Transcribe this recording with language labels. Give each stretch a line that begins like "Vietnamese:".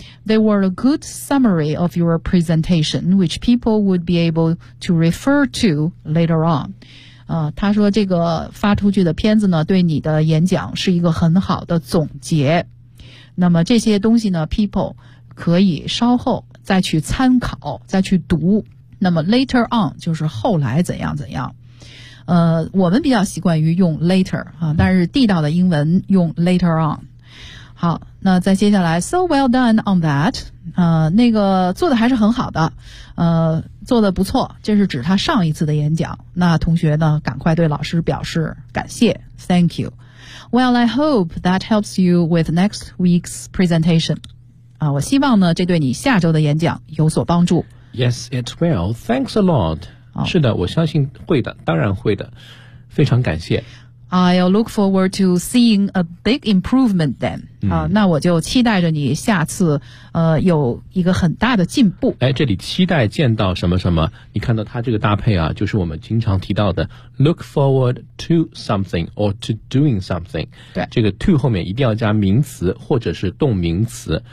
English: They were a good summary of your presentation, which people would be able to refer to later on.
Chinese: 他说这个发出去的片子呢，对你的演讲是一个很好的总结。那么这些东西呢 ，people 可以稍后再去参考，再去读。那么 later on 就是后来怎样怎样。我们比较习惯于用 later 啊，但是地道的英文用 later on。好，那再接下来 ，
English: so well done on that，
Chinese: 那个做的还是很好的，做的不错，这是指他上一次的演讲。那同学呢，赶快对老师表示感谢 ，thank you。
English: Well, I hope that helps you with next week's presentation。
Chinese: 啊，我希望呢，这对你下周的演讲有所帮助。
English: Yes, it will. Thanks a lot。
Chinese: 是的，我相信会的，当然会的，非常感谢。
English: I'll look forward to seeing a big improvement then.
Chinese: 那我就期待着你下次有一个很大的进步。哎，这里期待见到什么什么，你看到它这个搭配啊，就是我们经常提到的
English: look forward to something or to doing something.
Chinese: 对，这个 to 后面一定要加名词或者是动名词。